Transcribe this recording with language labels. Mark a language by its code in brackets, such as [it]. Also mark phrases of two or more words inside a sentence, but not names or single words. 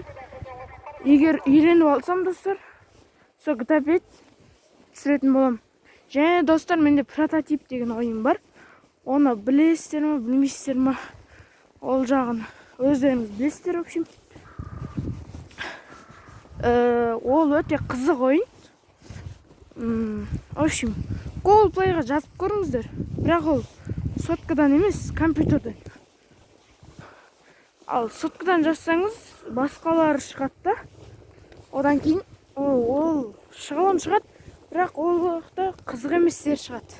[kk] Егер үйреніп алсам, достар, сол GTA 5 түсіретін болам. Және достар, менде прототип деген ойын бар. Оны білесіздер ме, білмейсіздер ме? Ол жағын өздеріңіз білесіздер, [ru] в общем. [kk] Ол өте қызық ойын. [ru] В общем, [kk] Google Play-ға жазып көріңіздер. Бірақ ол соткадан емес, компьютерден. Ал соткадан жазсаңыз, басқалары шығады да. Одан кейін ол шығады, бірақ ол уақытта қызық еместер шығады.